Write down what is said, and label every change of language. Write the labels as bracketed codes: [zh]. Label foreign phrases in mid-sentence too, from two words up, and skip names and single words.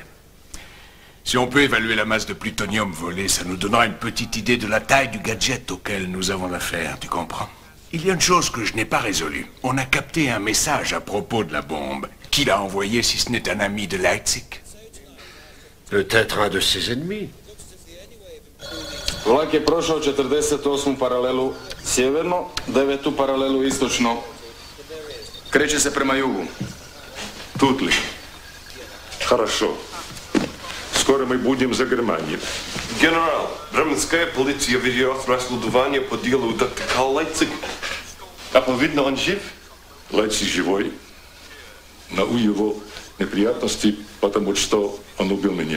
[fr] Si on peut évaluer la masse de plutonium volée, ça nous donnera une petite idée de la taille du gadget auquel nous avons affaire, tu comprends? Il y a une chose que je n'ai pas résolue. On a capté un message à propos de la bombe. Qui l'a envoyé si ce n'est un ami de Leipzig? Peut-être un de ses ennemis. [hr] Vlak je prošao 48. paralelu sjeverno, 9. paralelu istočno. Kreće se prema jugu. [ru] Тут ли? Хорошо. Скоро мы будем за Германией. Генерал, бременская полиция ведет расследование по делу доктора Лейпциг. Видно, он жив? Лейпциг живой, но у его неприятности, потому что он убил меня.